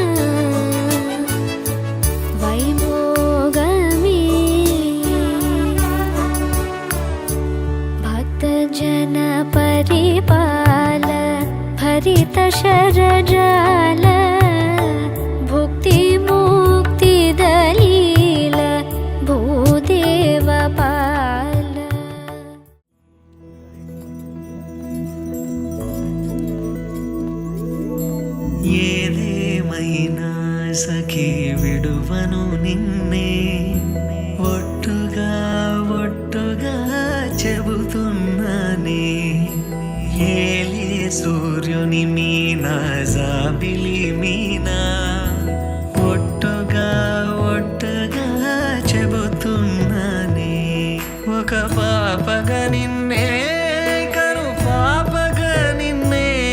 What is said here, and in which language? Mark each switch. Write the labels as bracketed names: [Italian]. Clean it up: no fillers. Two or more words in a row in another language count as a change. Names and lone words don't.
[Sanskrit] वैभोगमे भक्तजन परिपाल भरित शरजाल भुक्ति मुक्ति दलील भूदेव पाल [Telugu] ఏదేమైనా సఖీ విడువను నిన్నే ఒట్టుగా ఒట్టుగా చెబుతున్నానే ఏలే సూర్యుని మీనా జాబిలి మీనా ఒట్టుగా ఒట్టుగా చెబుతున్నానే ఒక పాపగా నిన్నే కను పాపగా నిన్నే